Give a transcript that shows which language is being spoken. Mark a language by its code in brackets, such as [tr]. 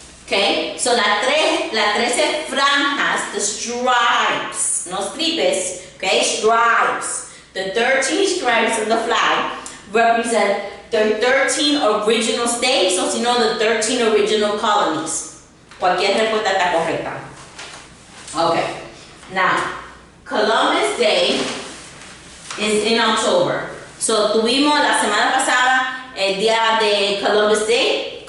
[en] Okay, so [es] las 13 franjas, [en] the stripes, no stripes, okay, stripes. The 13 stripes of the flag represent the 13 original states, [es] o si no, [en] the 13 original colonies. [es] Cualquier respuesta está correcta. [en] Okay, now, Columbus Day is in October. [es] So, tuvimos la semana pasada el día de Columbus Day.